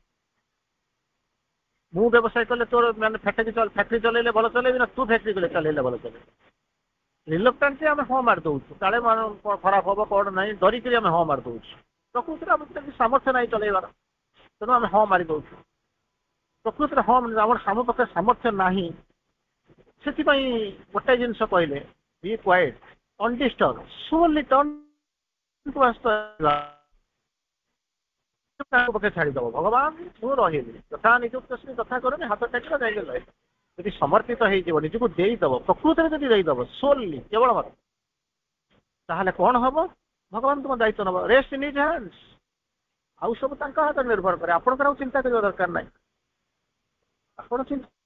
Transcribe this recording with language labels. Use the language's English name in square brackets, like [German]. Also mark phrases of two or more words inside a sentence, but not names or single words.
[Odia] ମୁଁ ବ୍ୟବସାୟ କଲେ ତୋର ମାନେ ଫ୍ୟାକ୍ଟ୍ରି ଚଲେଇଲେ ଭଲ ଚଲେଇବି ନା ତୁ ଫ୍ୟାକ୍ଟ୍ରି କଲେ ଚଲେଇଲେ ଭଲ ଚଲେଇବି ରିଲକ୍ଟାଣ୍ଟଲି ଆମେ ହଁ ମାରି ଦଉଛୁ କାଳେ ଖରାପ ହବ କଣ ନାହିଁ ଡରିକିରି ଆମେ ହଁ ମାରି ଦଉଛୁ ପ୍ରକୃତିରେ ଆମର ସେମିତି ସାମର୍ଥ୍ୟ ନାହିଁ ଚଲେଇବାର ତେଣୁ ଆମେ ହଁ ମାରି ଦଉଛୁ ପ୍ରକୃତିରେ ହଁ ଆମର ଆମ ପାଖରେ ସାମର୍ଥ୍ୟ ନାହିଁ ସେଥିପାଇଁ ଗୋଟେ ଜିନିଷ କହିଲେ ବି [English] quite undisturbed solely turn towards the [Odia] ପକ୍ଷେ ଛାଡିଦବ ଭଗବାନ ମୁଁ ରହିବି ଯଥା ନିଯୁକ୍ତ କଥା କରୁନି ହାତ ଟେକିବ ଯାଇକି ରହିବ ଯଦି ସମର୍ପିତ ହେଇଯିବ ନିଜକୁ ଦେଇଦବ ପ୍ରକୃତରେ ଯଦି ଦେଇଦବ solely କେବଳ ମତ ତାହେଲେ କଣ ହବ ଭଗବାନ ତୁମ ଦାୟିତ୍ୱ ନେବ [English] rest in his hands [Odia] ଆଉ ସବୁ ତାଙ୍କ ହାତରେ ନିର୍ଭର କରେ ଆପଣଙ୍କର ଆଉ ଚିନ୍ତା କରିବା ଦରକାର ନାହିଁ ଆପଣ ଚିନ୍ତା